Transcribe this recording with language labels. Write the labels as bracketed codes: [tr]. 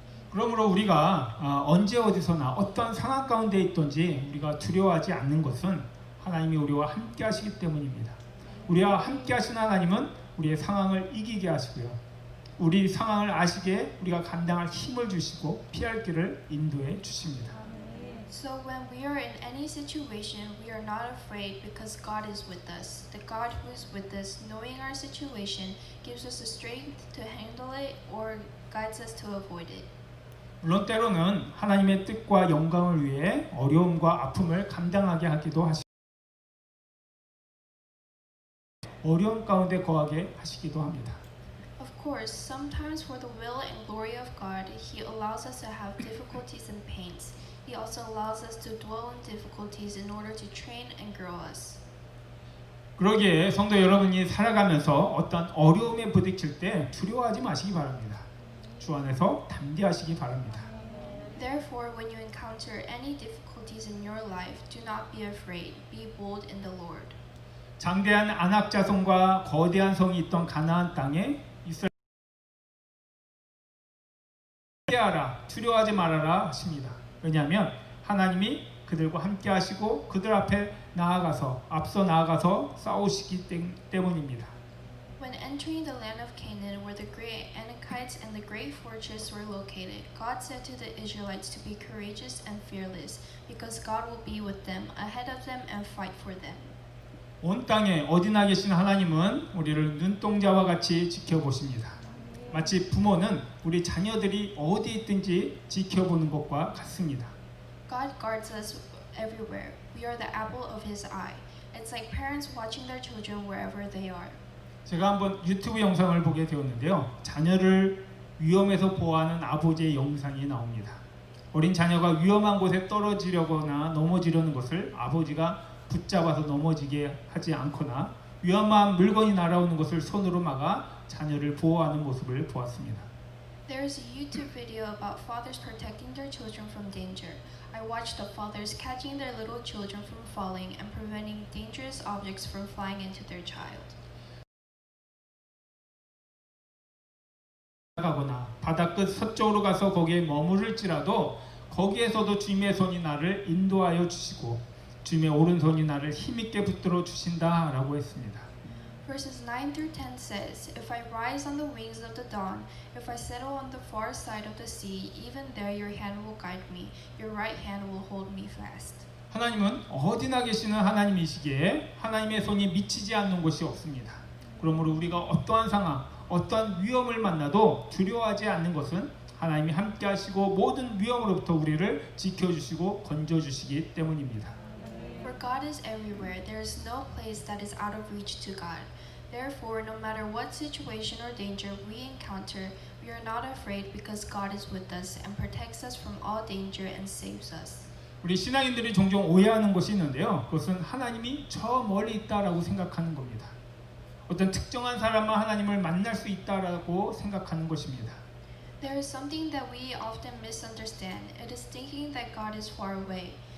[ko] 그러므로 우리가 언제 어디서나 어떤 상황 가운데 있든지 우리가 두려워하지 않는 것은 하나님이 우리와 함께 하시기 때문입니다. 우리와 함께 하시는 하나님은 우리의 상황을 이기게 하시고요. 우리 상황을 아시기에 우리가 감당할 힘을 주시고 피할 길을 인도해 주십니다. [en] So when we are in any situation, we are not afraid because God is with us. The God who is with us, knowing our situation, gives us the strength to handle it or guides us to avoid it. [ko] 물론 때로는 하나님의 뜻과 영광을 위해 어려움과 아픔을 감당하게 하기도 하십니다. 어려움 가운데 거하게 하시기도 합니다. [en] Of course, sometimes for the will and glory of God, He allows us to have difficulties and pains. He also allows us to dwell in difficulties in order to train and grow us. [ko] 그러기에 성도 여러분이 살아가면서 어떤 어려움에 부딪힐 때 두려워하지 마시기 바랍니다. 주 안에서 담대하시기 바랍니다. [en] Therefore, when you encounter any difficulties in your life, do not be afraid. Be bold in the Lord. [ko] 장대한 아낙 자손과 거대한 성이 있던 가나안 땅에 이스라엘 함께하라, 두려워하지 말아라 하십니다. 왜냐하면 하나님이 그들과 함께 하시고 그들 앞에 앞서 나아가서 싸우시기 때문입니다. [en] When entering the land of Canaan, where the great Anakites and the great fortress were located, God said to the Israelites to be courageous and fearless, because God will be with them, ahead of them, and fight for them. [ko] 온 땅에 어디나 계신 하나님은 우리를 눈동자와 같이 지켜보십니다. 마치 부모는 우리 자녀들이 어디 있든지 지켜보는 것과 같습니다. [en] God guards us everywhere. We are the apple of His eye. It's like parents watching their children wherever they are. [ko] 제가 한번 유튜브 영상을 보게 되었는데요. 자녀를 위험에서 보호하는 아버지의 영상이 나옵니다. 어린 자녀가 위험한 곳에 떨어지려거나 넘어지려는 것을 아버지가 붙잡아서 넘어지게 하지 않거나 위험한 물건이 날아오는 것을 손으로 막아 자녀를 보호하는 모습을 보았습니다. [en] There is a YouTube video about fathers protecting their children from danger. I watched the fathers catching their little children from falling and preventing dangerous objects from flying into their child. [ko] 가거나 바다 끝 서쪽으로 가서 거기에 머무를지라도 거기에서도 주님의 손이 나를 인도하여 주시고 주님의 오른손이 나를 힘있게 붙들어 주신다라고 했습니다. [en] Verses 9 through 10 says, If I rise on the wings of the dawn, if I settle on the far side of the sea, even there your hand will guide me, your right hand will hold me fast. [ko] 하나님은 어디나 계시는 하나님이시기에 하나님의 손이 미치지 않는 곳이 없습니다. 그러므로 우리가 어떠한 상황, 어떠한 위험을 만나도 두려워하지 않는 것은 하나님이 함께 하시고 모든 위험으로부터 우리를 지켜주시고 건져주시기 때문입니다. [en] For God is everywhere. There is no place that is out of reach to God. Therefore, no matter what situation or danger we encounter, we are not afraid because God is with us and protects us from all danger and saves us. [ko] 우리 신앙인들이 종종 오해하는 것이 있는데요. 그것은 하나님이 저 멀리 있다라고 생각하는 겁니다. 어떤 특정한 사람만 하나님을 만날 수 있다라고 생각하는 것입니다. [en] There is something that we often misunderstand. It is thinking that God is far away.